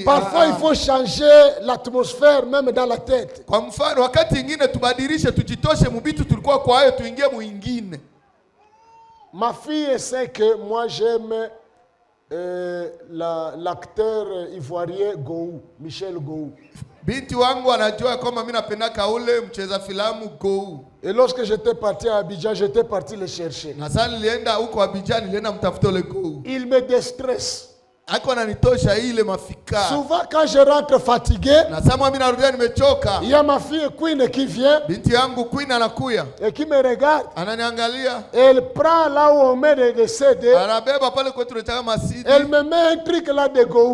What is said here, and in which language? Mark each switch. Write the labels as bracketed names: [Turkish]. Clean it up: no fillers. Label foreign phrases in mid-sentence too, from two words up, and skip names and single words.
[French] Parfois, il faut changer l'atmosphère même dans la tête. Ma fille sait que moi j'aime l'acteur ivoirien Gou, Michel Gou. [Swahili] Binti wangu anajua kama mimi napendaka ule mcheza filamu Gou. [French] Et lorsque j'étais parti à Abidjan, j'étais parti le chercher. [Swahili] Na sasa nilienda huko Abidjan, nilienda mtafuta ule Gou. [French] Il me déstresse. Souvent quand je rentre fatigué, il y a ma fille Queen qui vient et qui me regarde. Elle prend là où on met des CD. Elle me met un truc là de Gou.